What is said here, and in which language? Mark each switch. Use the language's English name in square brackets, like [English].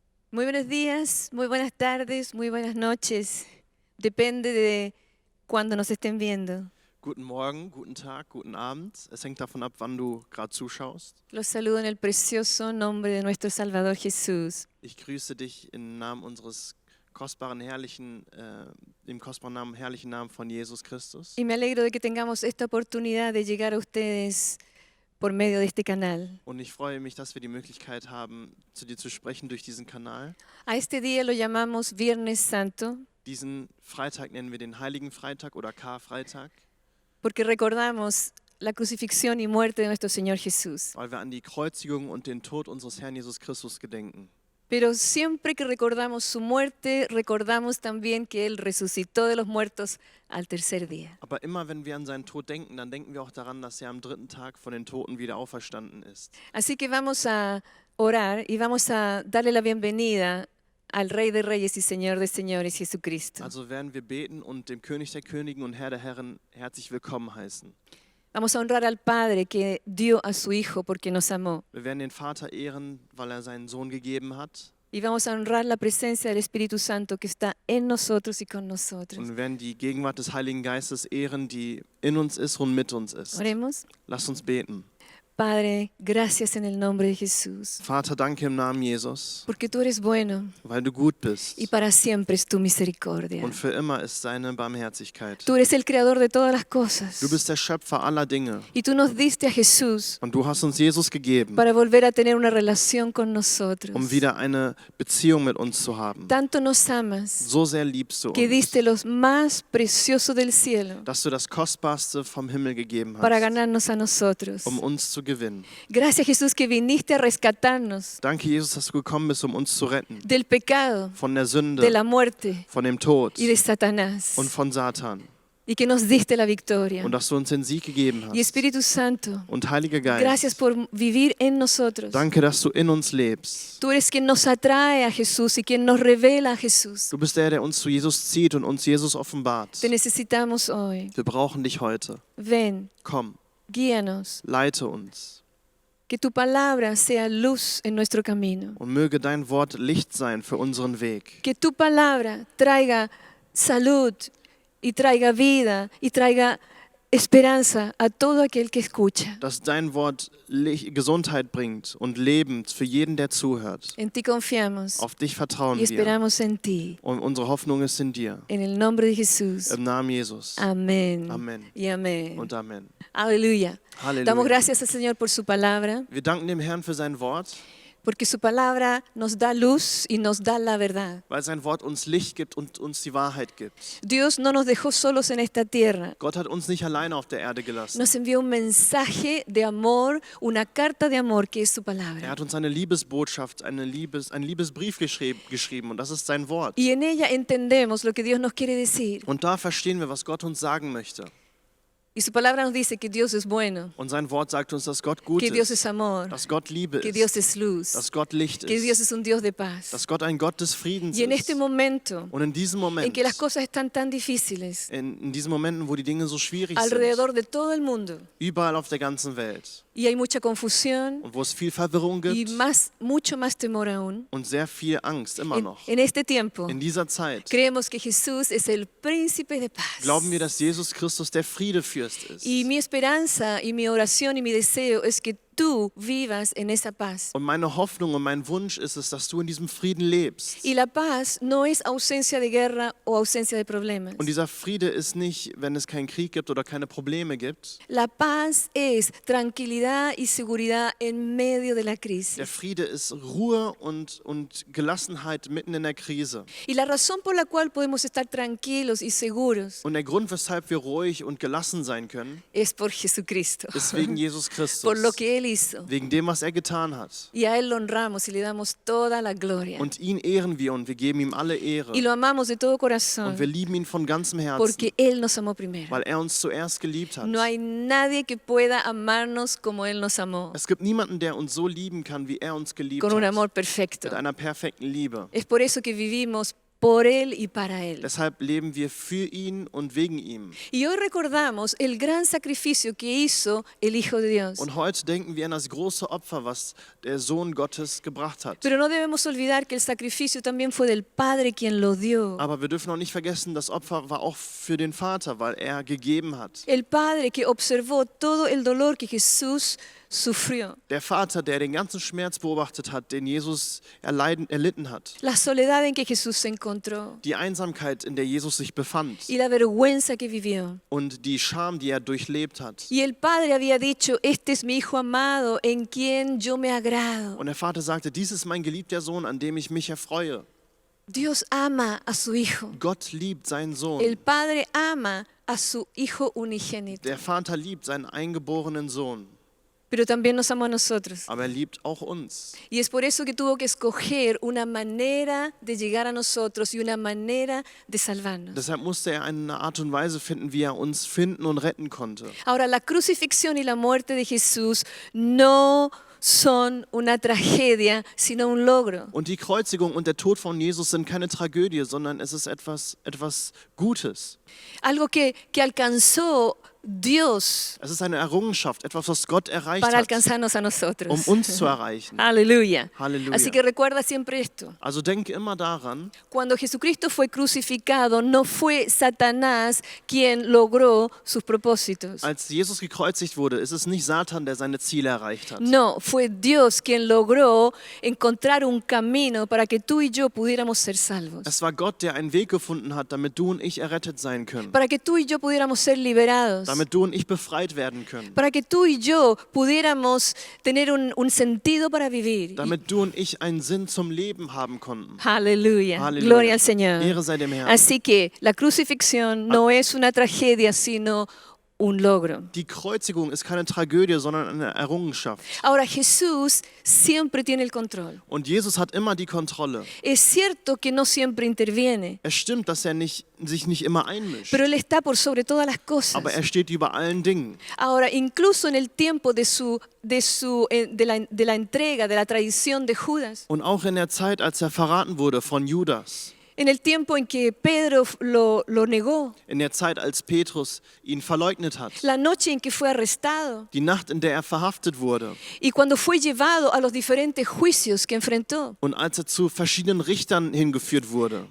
[Spanish] Muy buenos días, muy buenas tardes, muy buenas noches. Depende de cuándo nos estén viendo. [German] Guten Morgen, guten Tag, guten Abend. Es hängt davon ab, wann du gerade zuschaust. [Spanish] Los saludo en el precioso nombre de nuestro Salvador Jesús. [German] Ich grüße dich im Namen unseres kostbaren, im kostbaren Namen, herrlichen Namen von Jesus Christus. [Spanish] Y me alegro de que tengamos esta oportunidad de llegar a ustedes por medio de este canal. [German] Und ich freue mich, dass wir die Möglichkeit haben, zu dir zu sprechen durch diesen Kanal. [Spanish] A este día lo llamamos Viernes Santo [German] Diesen Freitag nennen wir den Heiligen Freitag oder Karfreitag, [Spanish] porque recordamos la crucifixión y muerte de nuestro Señor Jesús. [German] weil wir an die Kreuzigung und den Tod unseres Herrn Jesus Christus gedenken. [Spanish] Pero siempre que recordamos su muerte, recordamos también que Él resucitó de los muertos al tercer día. [German] Aber immer wenn wir an seinen Tod denken, dann denken wir auch daran, dass er am dritten Tag von den Toten wieder auferstanden ist. [Spanish] Así que vamos a orar y vamos a darle la bienvenida al Rey de Reyes y Señor de Señores, Jesucristo. [German] Also werden wir beten und dem König der Königen und Herr der Herren herzlich willkommen heißen. [Spanish] Vamos a honrar al Padre que dio a su Hijo porque nos amó. [German] Wir werden den Vater ehren, weil er seinen Sohn gegeben hat. [Spanish] Y vamos a honrar la presencia del Espíritu Santo que está en nosotros y con nosotros. [German] Und wir werden die Gegenwart des Heiligen Geistes ehren, die in uns ist und mit uns ist. [Spanish] Oremos. [German] Lasst uns beten. [Spanish] Padre, gracias en el nombre de Jesús, [German] Vater, danke im Namen Jesus, [Spanish] porque tú eres bueno [German] weil du gut bist. [Spanish] y para siempre es tu misericordia. [German] Und für immer ist seine Barmherzigkeit. [Spanish] Tú eres el creador de todas las cosas. [German] Du bist der Schöpfer aller Dinge. [Spanish] Y tú nos diste a Jesús [German] Und du hast uns Jesus gegeben, [Spanish] para volver a tener una relación con nosotros. [German] um wieder eine Beziehung mit uns zu haben. [Spanish] Tanto nos amas [German] So sehr liebst du [Spanish] que [German] uns, [Spanish] diste los más preciosos del cielo [German] dass du das Kostbarste vom Himmel gegeben [Spanish] para [German] hast, [Spanish] ganarnos a nosotros. [German] um uns zu gewinnen. [Spanish] Gracias, Jesús, que viniste a rescatarnos [German] Danke, Jesus, dass du gekommen bist, um uns zu retten. [Spanish] del pecado, [German] Von der [Spanish] de [German] Sünde, [Spanish] la muerte [German] von dem Tod [Spanish] y de Satanás, [German] und von Satan. [Spanish] y que nos diste la victoria. [German] Und dass du uns den Sieg gegeben [Spanish] Y [German] hast. [Spanish] Espíritu Santo, [German] Und Heiliger [Spanish] gracias [German] Geist, [Spanish] por vivir en nosotros. [German] danke, dass du in uns lebst. [Spanish] Tú eres quien nos atrae a Jesús y quien nos revela a Jesús. [German] Du bist der, der uns zu Jesus zieht und uns Jesus offenbart. [Spanish] Te necesitamos hoy. [German] Wir brauchen dich heute. [Spanish] Ven, [German] Komm, [Spanish] guíanos. [German] leite uns. [Spanish] Que tu palabra sea luz en nuestro camino. [German] Und möge dein Wort Licht sein für unseren Weg. [Spanish] Que tu palabra traiga salud y traiga vida y traiga esperanza a todo aquel que escucha. [German] Dass dein Wort Gesundheit bringt und Leben für jeden, der zuhört. [Spanish] En ti confiamos [German] Auf dich vertrauen wir. [Spanish] esperamos en ti. [German] Und unsere Hoffnung ist in dir. [Spanish] En el nombre de Jesús. [German] Im Namen Jesus. [Spanish] Amén. [German] Amen. [Spanish] Y amén. [German] Und Amen. [Spanish] Aleluya. [German] Halleluja. [Spanish] Damos gracias al Señor por su palabra, [German] Wir danken dem Herrn für sein Wort, [Spanish] porque su palabra nos da luz y nos da la verdad. [German] weil sein Wort uns Licht gibt und uns die Wahrheit gibt. [Spanish] Dios no nos dejó solos en esta tierra. [German] Gott hat uns nicht alleine auf der Erde gelassen. [Spanish] Nos envió un mensaje de amor, una carta de amor que es su [German] Er [Spanish] palabra. [German] hat uns eine Liebesbotschaft, einen Liebesbrief geschrieben und das ist sein Wort. [Spanish] Y en ella entendemos lo que Dios nos quiere decir. [German] Und da verstehen wir, was Gott uns sagen möchte. [Spanish] Y su palabra nos dice que Dios es bueno, [German] Und sein Wort sagt uns, dass Gott gut [Spanish] que Dios [German] ist, [Spanish] es amor, [German] dass Gott Liebe [Spanish] que Dios [German] ist, [Spanish] es luz, [German] dass Gott Licht [Spanish] que Dios [German] ist, [Spanish] es un Dios de paz. [German] dass Gott ein Gott des Friedens [Spanish] Y en este [German] ist. [Spanish] momento [German] Und in diesem [Spanish] en [German] Moment, [Spanish] que las cosas están tan difíciles [German] in diesen Momenten, wo die Dinge so schwierig sind, [Spanish] alrededor de todo el mundo [German] überall auf der ganzen Welt [Spanish] y hay mucha confusión [German] und wo es viel Verwirrung [Spanish] y [German] gibt [Spanish] mucho más temor aún, [German] und sehr viel Angst immer noch. [Spanish] en este tiempo [German] In dieser Zeit [Spanish] creemos que Jesús es el príncipe de paz. [German] glauben wir, dass Jesus Christus der Friedefürst ist. [Spanish] Y mi esperanza y mi oración y mi deseo es que tú vivas en esa paz. [German] Und meine Hoffnung und mein Wunsch ist es, dass du in diesem Frieden lebst. [Spanish] Y la paz no es ausencia de guerra o ausencia de problemas. [German] Und dieser Friede ist nicht, wenn es keinen Krieg gibt oder keine Probleme gibt. [Spanish] La paz es tranquilidad y seguridad en medio de la [German] Der [Spanish] crisis. [German] Friede ist Ruhe und Gelassenheit mitten in der Krise. [Spanish] Y la razón por la cual podemos estar tranquilos y seguros [German] Und der Grund, weshalb wir ruhig und gelassen sein können, [Spanish] es por Jesucristo, [German] ist wegen Jesus [Spanish] por lo [German] Christus. [Spanish] que Él hizo. [German] Wegen dem, was er getan hat. [Spanish] Y a Él lo honramos y le damos toda la gloria. [German] Und ihn ehren wir und wir geben ihm alle Ehre. [Spanish] Y lo amamos de todo [German] Und wir [Spanish] corazón [German] lieben ihn von ganzem Herzen, [Spanish] porque Él nos amó primero. [German] weil er uns zuerst geliebt hat. [Spanish] No hay nadie que pueda amarnos como Él nos amó, [German] Es gibt niemanden, der uns so lieben kann, wie er uns geliebt [Spanish] con un [German] hat. [Spanish] amor perfecto. [German] Mit einer perfekten Liebe. [Spanish] Es por eso que vivimos por Él y para Él. [German] Deshalb leben wir für ihn und wegen ihm. [Spanish] Y hoy recordamos el gran sacrificio que hizo el Hijo de Dios. [German] Und heute denken wir an das große Opfer, was der Sohn Gottes gebracht hat. [Spanish] Pero no debemos olvidar que el sacrificio también fue del Padre quien lo dio. [German] Aber wir dürfen auch nicht vergessen, das Opfer war auch für den Vater, weil er gegeben hat. [Spanish] El Padre que observó todo el dolor que Jesús sufrió. [German] Der Vater, der den ganzen Schmerz beobachtet hat, den Jesus erlitten hat. [Spanish] La soledad en que Jesús se encontró. [German] Die Einsamkeit, in der Jesus sich befand. [Spanish] Y la vergüenza que vivió. [German] Und die Scham, die er durchlebt hat. [Spanish] Y el Padre había dicho, este es mi Hijo amado, en quien yo me agrado. [German] Und der Vater sagte, dies ist mein geliebter Sohn, an dem ich mich erfreue. [Spanish] Dios ama a su Hijo. [German] Gott liebt seinen Sohn. [Spanish] El Padre ama a su Hijo unigénito. [German] Der Vater liebt seinen eingeborenen Sohn. [Spanish] Pero también nos ama a nosotros. [German] Aber er liebt auch uns. [Spanish] Y es por eso que tuvo que escoger una manera de llegar a nosotros y una manera de salvarnos. [German] Deshalb musste er eine Art und Weise finden, wie er uns finden und retten konnte. [Spanish] Ahora, la crucifixión y la muerte de Jesús no son una tragedia, sino un logro. [German] Und die Kreuzigung und der Tod von Jesus sind keine Tragödie, sondern es ist etwas Gutes. [Spanish] Algo que alcanzó Dios [German] Es ist eine Errungenschaft, etwas, was Gott erreicht [Spanish] para [German] hat, [Spanish] alcanzarnos a nosotros. [German] um uns zu erreichen. [Spanish] Aleluya. [German] Halleluja. [Spanish] Así que recuerda siempre esto. [German] Also denke immer daran, [Spanish] Cuando Jesucristo fue crucificado, no fue Satanás quien logró sus propósitos. [German] als Jesus gekreuzigt wurde, ist es nicht Satan, der seine Ziele erreicht hat. [Spanish] No, fue Dios quien logró encontrar un camino para que tú y yo pudiéramos ser salvos. [German] Es war Gott, der einen Weg gefunden hat, damit du und ich errettet sein können. [Spanish] Para que tú y yo pudiéramos ser liberados. [German] Damit du und ich befreit werden können. [Spanish] Para que tú y yo pudiéramos tener un sentido para vivir. [German] Damit du und ich einen Sinn zum Leben haben konnten. [Spanish] Aleluya. [German] Halleluja. [Spanish] Gloria al Señor. [German] Ehre sei dem Herrn. [Spanish] Así que la crucifixión no es una tragedia, sino un logro. [German] Die Kreuzigung ist keine Tragödie, sondern eine Errungenschaft. [Spanish] Ahora, Jesús siempre tiene el control. [German] Und Jesus hat immer die Kontrolle. [Spanish] Es cierto que no siempre interviene, [German] Es stimmt, dass er sich nicht immer einmischt. [Spanish] pero Él está por sobre todas las cosas. [German] Aber er steht über allen Dingen. [Spanish] Ahora, incluso en el tiempo de la entrega, de la traición de Judas, [German] Und auch in der Zeit, als er verraten wurde von Judas. [Spanish] en el tiempo en que Pedro lo negó, [German] In der Zeit, als Petrus ihn verleugnet hat. [Spanish] la noche en que fue arrestado [German] Die Nacht, in der er verhaftet wurde. [Spanish] y cuando fue llevado a los diferentes juicios que enfrentó. [German] Und als er zu verschiedenen Richtern hingeführt wurde.